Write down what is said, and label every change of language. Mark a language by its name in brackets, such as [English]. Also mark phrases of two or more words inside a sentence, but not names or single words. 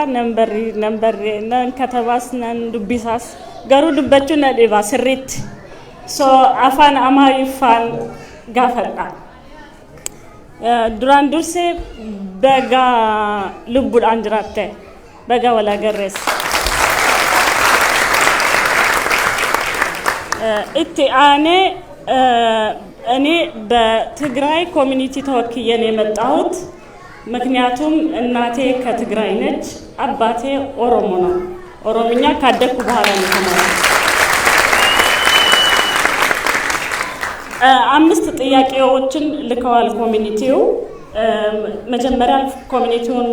[Oromo] nan katabaas nan dubbisaas garuu dubbachuu na dhiba sirriitti so afaan Amaariffaan gaafadha duraan dursee baga lubbuudhaan jiraatte baga wal agarreessa itti aanee [Amharic] እኔ በትግራይ ኮሚኒቲ ተወክዬ ነው የመጣሁት ምክንያቱም እናቴ ከትግራይ ነች አባቴ ኦሮሞ ነው ኦሮምኛ ካደኩ በኋላ ነው ተማርኩት አምስት ጥያቄዎችን ልከዋል ኮሚኒቲው መጀመሪያ ኮሚኒቲውን